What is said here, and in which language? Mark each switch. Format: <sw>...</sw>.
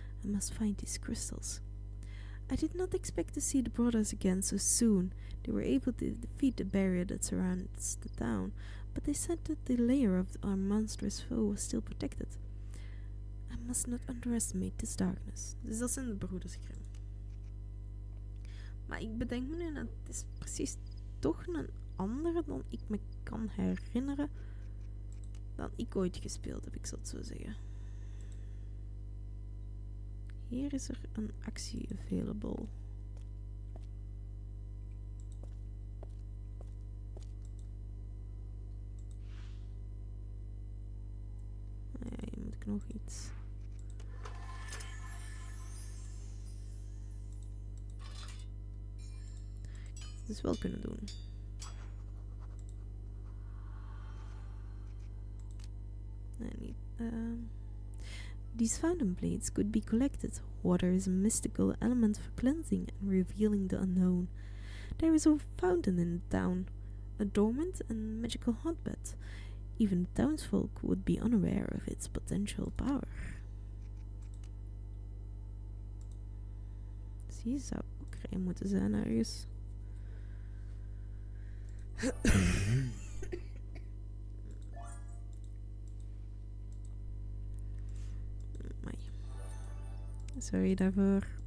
<en>I must find these crystals. I did not expect to see the brothers again so soon. They were able to defeat the barrier that surrounds the town, but they said that the lair of our monstrous foe was still protected. I must not underestimate this darkness.</en> <nl>Dus dat zijn de Broeders Grimm. Maar ik bedenk me nu dat het is precies toch een andere dan ik me kan herinneren dan ik ooit gespeeld heb, ik zal het zo zeggen. Hier is er een actie available. Ja, hier moet ik nog iets. Ik had het dus wel kunnen doen. Nee, niet.</nl> <en>These fountain blades could be collected. Water is a mystical element for cleansing and revealing the unknown. There is a fountain in the town, a dormant and magical hotbed. Even the townsfolk would be unaware of its potential power.</en> <nl>Dus hier zou ook er moeten zijn ergens. Sorry daarvoor.</nl>